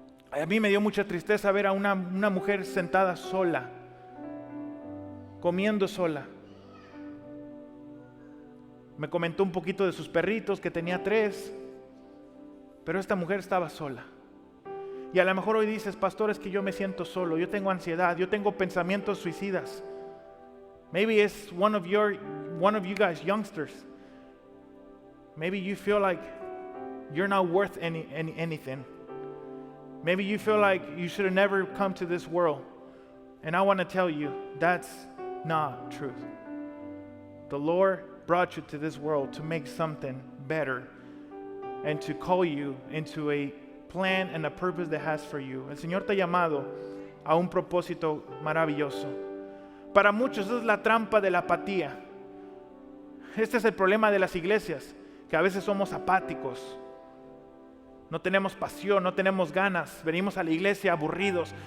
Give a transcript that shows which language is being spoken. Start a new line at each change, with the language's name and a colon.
Spanish: A mí me dio mucha tristeza ver a una mujer sentada sola, comiendo sola. Me comentó un poquito de sus perritos, que tenía 3, pero esta mujer estaba sola. Y a lo mejor hoy dices, pastor, es que yo me siento solo, yo tengo ansiedad, yo tengo pensamientos suicidas.
English: Maybe it's one of you guys, youngsters. Maybe you feel like you're not worth anything. Maybe you feel like you should have never come to this world. And I want to tell you, that's not truth. The Lord brought you to this world to make something better and to call you into a plan and a purpose that has for you.
Spanish: El Señor te ha llamado a un propósito maravilloso. Para muchos es la trampa de la apatía. Este es el problema de las iglesias, que a veces somos apáticos. No tenemos pasión, no tenemos ganas. Venimos a la iglesia aburridos.